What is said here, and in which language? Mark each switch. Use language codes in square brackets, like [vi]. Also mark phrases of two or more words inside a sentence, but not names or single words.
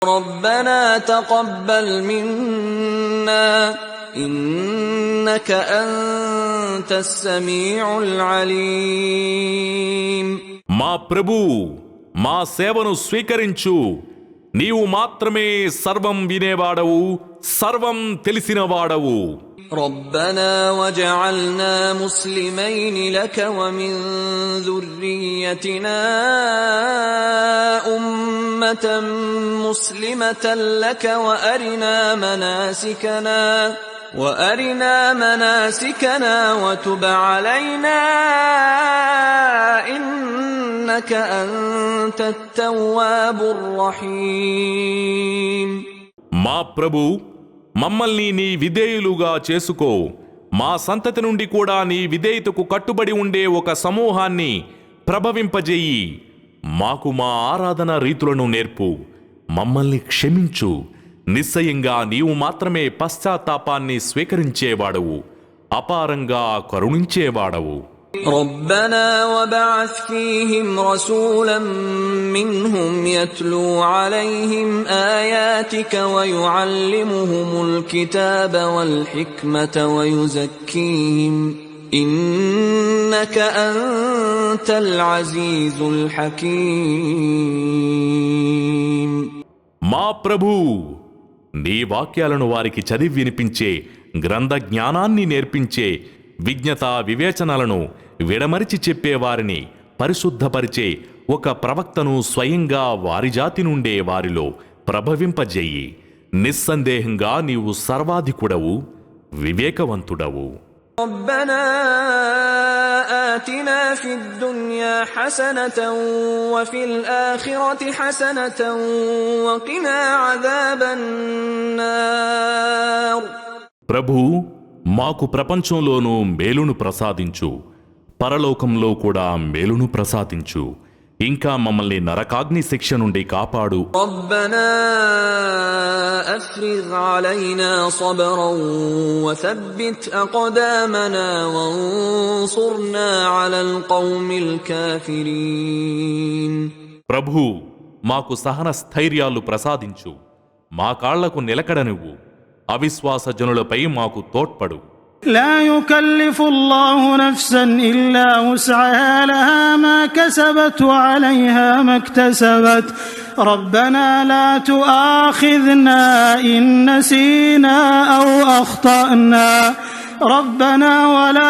[ar] ربنا تقبل منا إنك أنت السميع العليم. [te] మా ప్రభు మా సేవను స్వీకరించు. నీవు మాత్రమే సర్వం వినేవాడవు, సర్వం తెలిసినవాడవు. [ar] ربنا وجعلنا مسلمين لك ومن ذريتنا أمة مسلمة لك وأرنا مناسكنا وتب علينا إنك أنت التواب الرحيم. [te] మా ప్రభు మమ్మల్ని నీ విధేయులుగా చేసుకో. మా సంతతి నుండి కూడా నీ విధేయతకు కట్టుబడి ఉండే ఒక సమూహాన్ని ప్రభవింపజేయి. మాకు మా ఆరాధన రీతులను నేర్పు. మమ్మల్ని క్షమించు. నిశ్చయంగా నీవు మాత్రమే పశ్చాత్తాపాన్ని స్వీకరించేవాడవు, అపారంగా కరుణించేవాడవు. [ar] ربنا وبعث فيهم رسولا منهم يتلو عليهم آياتك ويعلمهم الكتاب والحكمة ويزكيهم إنك أنت العزيز الحكيم. [te] మా ప్రభు నీ వాక్యాలను వారికి చదివి వినిపించే, గ్రంథ జ్ఞానాన్ని నేర్పించే, విజ్ఞత వివేచనలను విడమరిచి చెప్పేవారిని పరిశుద్ధపరిచే ఒక ప్రవక్తను స్వయంగా వారి జాతి నుండే వారిలో ప్రభవింపజేయి. నిస్సందేహంగా నీవు సర్వాధికుడవు, వివేకవంతుడవు. [ar] ربنا آتنا في الدنيا حسنة وفي الآخرة حسنة وقنا عذاب النار. [te] ప్రభు మాకు ప్రపంచంలోనూ మేలును ప్రసాదించు, పరలోకంలో కూడా మేలును ప్రసాదించు. ఇంకా మమ్మల్ని నరకాగ్ని శిక్ష నుండి కాపాడు. [ar] ربنا أفرغ علينا صبرا وثبت أقدامنا وانصرنا على القوم الكافرين. [te] ప్రభు మాకు సహన స్థైర్యాలు ప్రసాదించు. మా కాళ్లకు నిలకడనివ్వు. అవిశ్వాస జనులపై మాకు తోడ్పడు. [ar] لا يكلف الله نفسا إلا وسعها لها ما كسبت وعليها ما اكتسبت ربنا لا تؤاخذنا إن نسينا أو أخطأنا ربنا ولا